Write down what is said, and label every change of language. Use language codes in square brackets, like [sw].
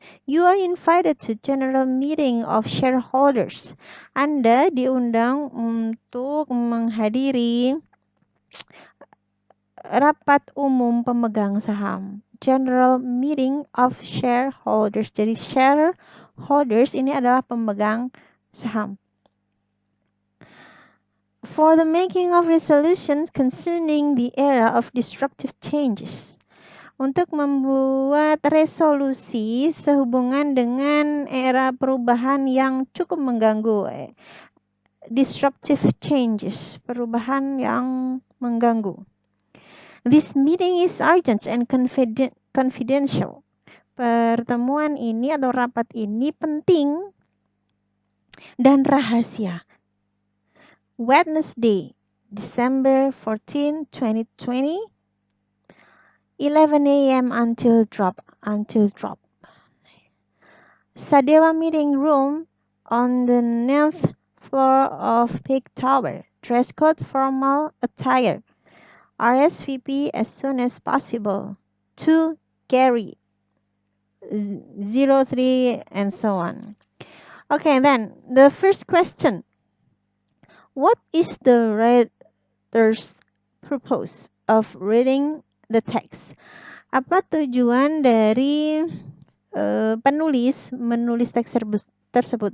[en] You are invited to general meeting of shareholders. [id] Anda diundang untuk menghadiri rapat umum pemegang saham. [en] General meeting of shareholders. [id] Jadi shareholders ini adalah pemegang saham. [en] For the making of resolutions concerning the era of disruptive changes. [id] Untuk membuat resolusi sehubungan dengan era perubahan yang cukup mengganggu. [en] Disruptive changes, [id] perubahan yang mengganggu. [en] This meeting is urgent and confidential. [id] Pertemuan ini atau rapat ini penting dan rahasia. [en] Wednesday, December 14, 2020, 11 a.m. until drop. Sadewa Meeting Room on the 9th floor of Peak Tower. Dress code formal attire. RSVP as soon as possible. To Gary 03 and so on. Okay, then the first question. What is the writer's purpose of reading the text? [id] Apa tujuan dari penulis menulis teks tersebut?